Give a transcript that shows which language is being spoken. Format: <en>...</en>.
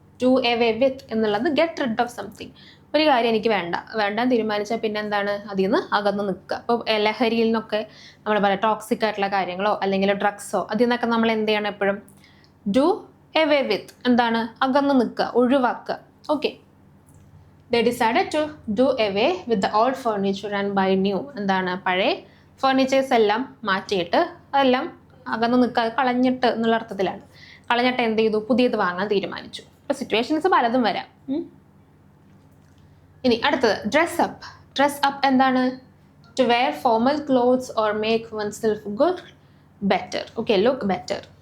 <ml>To away വിത്ത് എന്നുള്ളത്</ml> <en>get rid of something,</en> <ml>ഒരു കാര്യം എനിക്ക് വേണ്ടാൻ തീരുമാനിച്ചാൽ പിന്നെ എന്താണ്, അതിൽ നിന്ന് അകന്ന് നിൽക്കുക. അപ്പോൾ ലഹരിയിൽ നിന്നൊക്കെ നമ്മൾ പറയാം, ടോക്സിക് ആയിട്ടുള്ള കാര്യങ്ങളോ അല്ലെങ്കിൽ ഡ്രഗ്സോ, അതിൽ നിന്നൊക്കെ നമ്മൾ എന്ത് ചെയ്യണം, എപ്പോഴും ഡു എവേ വിത്ത്, എന്താണ്, അകന്ന് നിൽക്കുക, ഒഴിവാക്കുക.</ml> <en>Okay, they decided to do away with the old furniture and buy new.</en> <ml>എന്താണ്, പഴയ ഫർണിച്ചേഴ്സ് എല്ലാം മാറ്റിയിട്ട് അതെല്ലാം അകന്ന് നിൽക്കുക, കളഞ്ഞിട്ട് എന്നുള്ള അർത്ഥത്തിലാണ്. കളഞ്ഞിട്ട് എന്ത് ചെയ്തു, പുതിയത് വാങ്ങാൻ തീരുമാനിച്ചു. ഇപ്പോൾ സിറ്റുവേഷൻസ് പലതും വരാം. ഇനി അടുത്തത്</ml> <en>Dress up എന്താണ്, to wear formal clothes or make oneself good better. Okay, look better.</en>